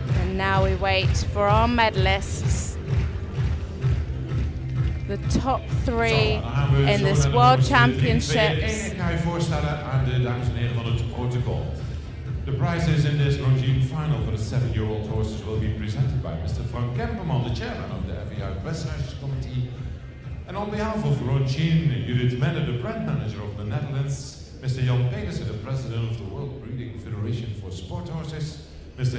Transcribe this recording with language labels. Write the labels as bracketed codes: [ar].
[en] Now we wait for our medalists. the top three in this World Championships. [nl] Ik ga je voorstellen aan de dames en heren van het protocol. [en] The prizes in this Longines final for the 7-year-old horses will be presented by Mr. Van Kemenade, the chairman of the FEI Dressage Committee. And on behalf of Longines, Judith Menne, the brand manager of the Netherlands, Mr. Jan Pedersen, the president of the World Breeding Federation for Sport Horses, Mr.